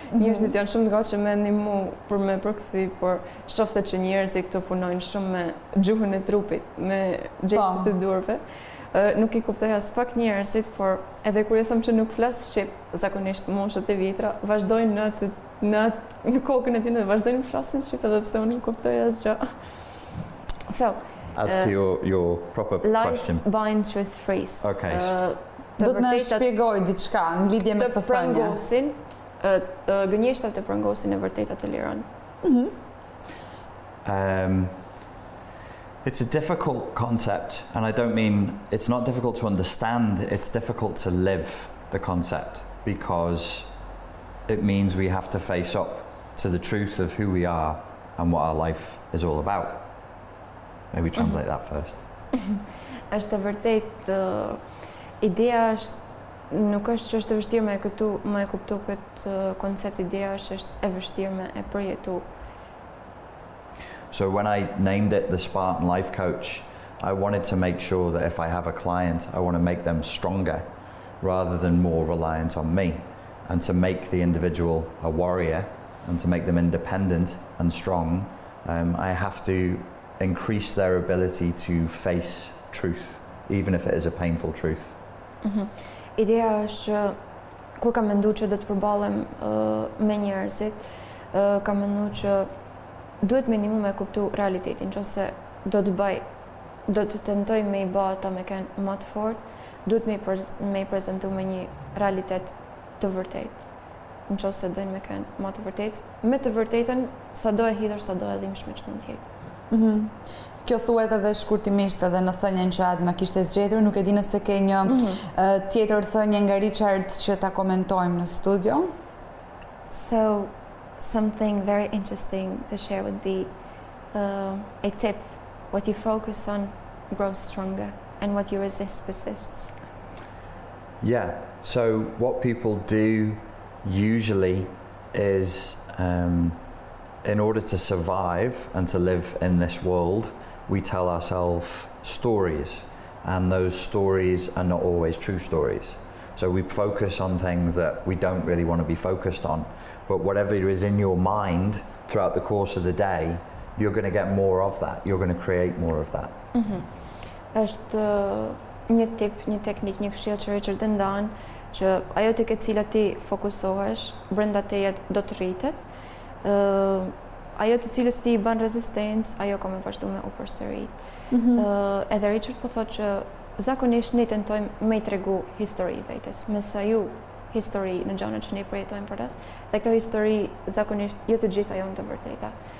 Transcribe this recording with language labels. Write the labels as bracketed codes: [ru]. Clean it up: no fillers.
[sq] Njerëzit janë shumë të gatshëm me ndihmu për me përkthy, por shofte që njerëzit këtu punojnë shumë me gjuhën e trupit, me gjestet e durve. Nuk i kuptoj as pak njerëzit, por edhe kur i them që nuk flas shqip, zakonisht moshët e vjetra, vazhdojnë në kokën e tyre, vazhdojnë të flasin shqip edhe pse unë nuk kuptoj asgjë. [en] So, as to your proper question. Lies bind, truth freeze. Okay. [sq] Do të na shpjegoj diçka në lidhje me këtë thënie. Gënjeshtat të prangosin e vërteta të liron. [en] It's a difficult concept, and I don't mean it's not difficult to understand, it's difficult to live the concept because it means we have to face up to the truth of who we are and what our life is all about. Maybe translate that first. [sq] Është vërtet ideja është nuk është që është e vështirë me e kuptu këtë koncept, ideja është e vështirë me e përjetu. [en] So when I named it the Spartan Life Coach, I wanted to make sure that if I have a client, I want to make them stronger rather than more reliant on me, and to make the individual a warrior and to make them independent and strong, I have to increase their ability to face truth, even if it is a painful truth. [sq] Ideja është që kur kam menduar që do të përballem me njerëzit, kam menduar që duhet minimum me kuptu realitetin, nëse do të tentoj me i bë ata me kënë më të fortë, duhet me i prezantu me një realitet të vërtetë. Nëse dojnë me kënë më të vërtetë, me të vërtetën sado e hidhur, sado e dhimbshme që mund të jetë. Kjo thuhet edhe shkurtimisht edhe në thënien që Adma kishte zgjedhur, nuk e di nëse ke një tjetër thënie nga Richard që ta komentojmë në studio. [en] So, something very interesting to share would be a tip. What you focus on grows stronger, and what you resist persists. Yeah, so what people do usually is in order to survive and to live in this world, we tell ourselves stories, and those stories are not always true stories. So we focus on things that we don't really want to be focused on, but whatever is in your mind throughout the course of the day, you're going to get more of that. You're going to create more of that. [sq] Është një tip, një teknik, një këshill që Richard e ndan që ajo tek e cila ti fokusohesh, brenda teje do të rritet, ajo të cilës ti i bën rezistencë, ajo ka me vazhdu me u përsërit. Edhe Richard po thotë që zakonisht ne tentojmë me i tregu histori vetes, me sa ju histori në gjanët që ne përjetojmë për rreth, dhe këto histori zakonisht jo të gjitha janë të vërteta.